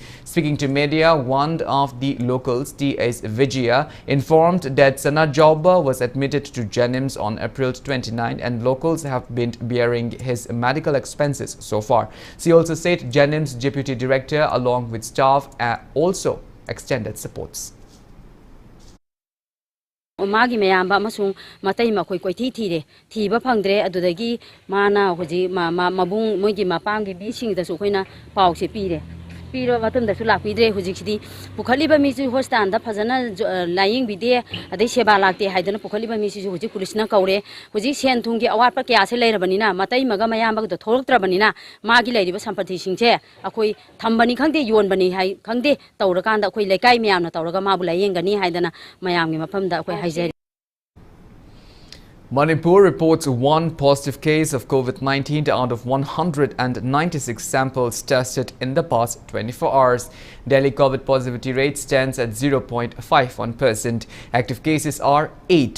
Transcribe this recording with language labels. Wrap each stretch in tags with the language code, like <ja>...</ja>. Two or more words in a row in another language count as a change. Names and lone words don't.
<en>Speaking to media, one of the locals, T.S. Vijaya, informed that Sanajauba was admitted to Jenims on April 29 and locals have been bearing his medical expenses so far. She also said Jenims Deputy Director along with staff also extended supports.</en> <mni>মাগী ময়াম অমসুং মতই মখোই কোইথি থিরে থিবা ফংদ্রে অদুদগী মানা হোজি মবুং মোইগী মপাংগী বিসিং দসু খোইনা পাউসে পীরে পীরো মতম দসু লাপিদ্রে হোজিখিদি পুখলিবা মিসু হোস্টান দা ফজনা লাইং বিদে অদৈ সেবা লাক্তে হাইদনা পুখলিবা মিসু হোজি পুলিসনা কৌরে হোজি সেন থুংগী অবারপা ক্যাসে লৈরবনিনা মতই মগা ময়াম বগ থোরক্ত্রবনিনা মাগী লৈরিবা সম্পত্তি সিংসে অখোই থংবনী খংদে য়োনবনী হাই খংদে তৌরকাংদা অখোই লেকাই ময়ামনা তৌরগা মাবু লায়েংনী হাইদনা ময়ামগী মফমদা অখোই হাইজৈ.</mni> <en>Manipur reports one positive case of COVID-19 out of 196 samples tested in the past 24 hours. Delhi COVID positivity rate stands at 0.51%. Active cases are 8.</en>